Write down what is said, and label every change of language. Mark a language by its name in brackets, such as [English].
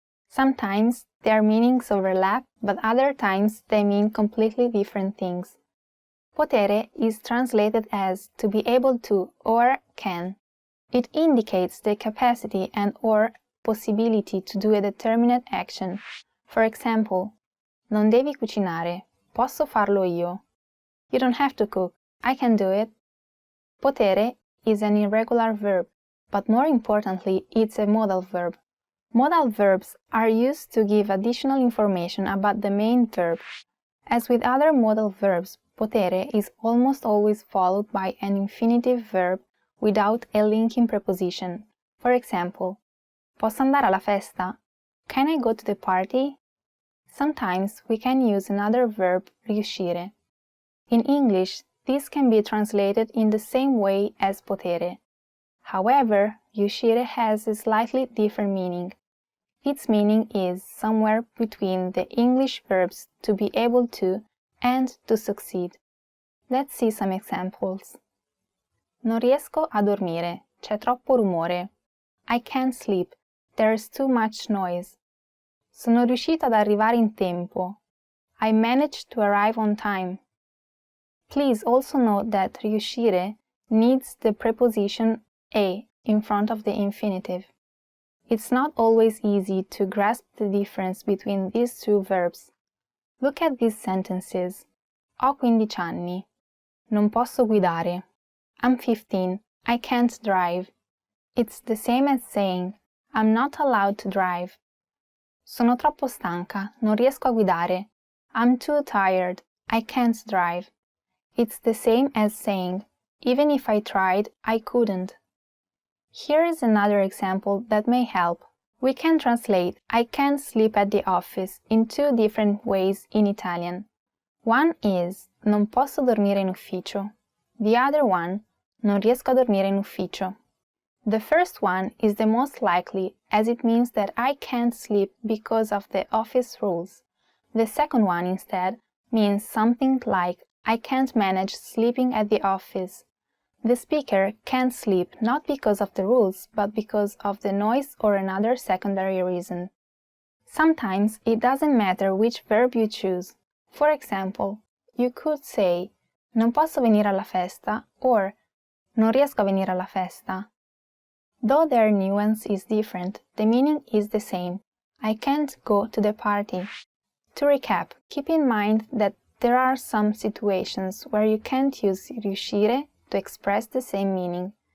[English] Sometimes their meanings overlap, but other times they mean completely different things. Potere is translated as to be able to or can. It indicates the capacity and or possibility to do a determinate action. For example, [Italian] non devi cucinare, posso farlo io. [English] You don't have to cook, I can do it. Potere is an irregular verb, but more importantly, it's a modal verb. Modal verbs are used to give additional information about the main verb. As with other modal verbs, potere is almost always followed by an infinitive verb without a linking preposition. For example, [Italian] posso andare alla festa? [English] Can I go to the party? Sometimes we can use another verb, riuscire. In English, this can be translated in the same way as potere. However, riuscire has a slightly different meaning. Its meaning is somewhere between the English verbs to be able to and to succeed. Let's see some examples. [Italian] Non riesco a dormire, c'è troppo rumore. [English] I can't sleep, there's too much noise. [Italian] Sono riuscita ad arrivare in tempo. [English] I managed to arrive on time. Please also note that riuscire needs the preposition a in front of the infinitive. It's not always easy to grasp the difference between these two verbs. Look at these sentences. [Italian] Ho 15 anni. Non posso guidare. [English] I'm 15. I can't drive. It's the same as saying, I'm not allowed to drive. [Italian] Sono troppo stanca. Non riesco a guidare. [English] I'm too tired. I can't drive. It's the same as saying, even if I tried, I couldn't. Here is another example that may help. We can translate I can't sleep at the office in two different ways in Italian. One is [Italian] non posso dormire in ufficio. [English] The other one, [Italian] non riesco a dormire in ufficio. [English] The first one is the most likely, as it means that I can't sleep because of the office rules. The second one, instead, means something like I can't manage sleeping at the office. The speaker can't sleep not because of the rules, but because of the noise or another secondary reason. Sometimes it doesn't matter which verb you choose. For example, you could say [Italian] non posso venire alla festa [English] or [Italian] non riesco a venire alla festa. [English] Though their nuance is different, the meaning is the same. I can't go to the party. To recap, keep in mind that there are some situations where you can't use riuscire to express the same meaning.